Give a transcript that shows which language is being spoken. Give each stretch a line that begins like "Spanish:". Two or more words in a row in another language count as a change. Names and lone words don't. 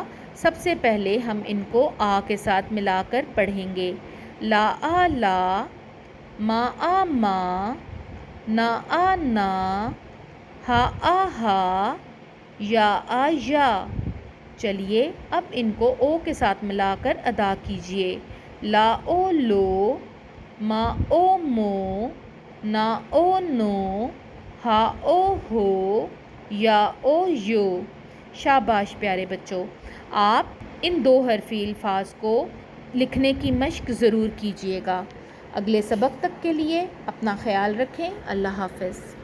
Urdu: سب سے پہلے ہم ان کو آ کے ساتھ ملا کر پڑھیں گے۔ لا آ لا، ما آ ماں، نا آ نا، ہا آ ہا، یا آ یا۔ چلیے اب ان کو او کے ساتھ ملا کر ادا کیجیے۔ لا او لو، ما او مو، نا او نو، ہا او ہو، یا او یو۔ شاباش پیارے بچوں، آپ ان دو حرفی الفاظ کو لکھنے کی مشق ضرور کیجیے گا۔ اگلے سبق تک کے لیے اپنا خیال رکھیں۔ اللہ حافظ۔